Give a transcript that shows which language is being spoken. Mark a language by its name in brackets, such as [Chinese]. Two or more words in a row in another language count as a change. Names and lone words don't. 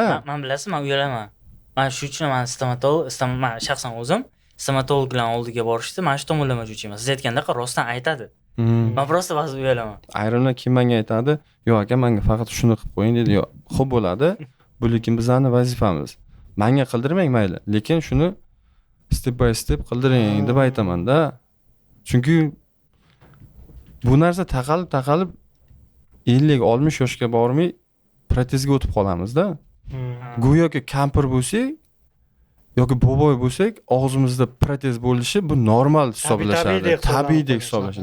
[Uzbek] Men bilasizmi, men uyalaman. Men shu uchun men men shaxsan o'zim stomatolog bilan oldiga borishdi, men shu tomonlama uchun. Siz aytgandaqa rostdan aytadi. Men prosta ba'zi uyalaman. Ayrimlar kim menga aytadi, "Yo'q aka, menga faqat shuni qilib qo'ying" dedi. "Yo'q, xo'p bo'ladi. Bu lekin bizning vazifamiz. Menga qildirmang mayli, lekin shuni [English] step by step [Uzbek] qildiring" deb aytaman-da. Chunki bu narsa taqalib 50-60 yoshga bormay protezga o'tib qolamiz-da. Go'yoki kampir bo'lsak yoki boboy bo'lsak, og'zimizda protez bo'lishi bu normal hisoblashadi, tabiiydek hisoblashadi.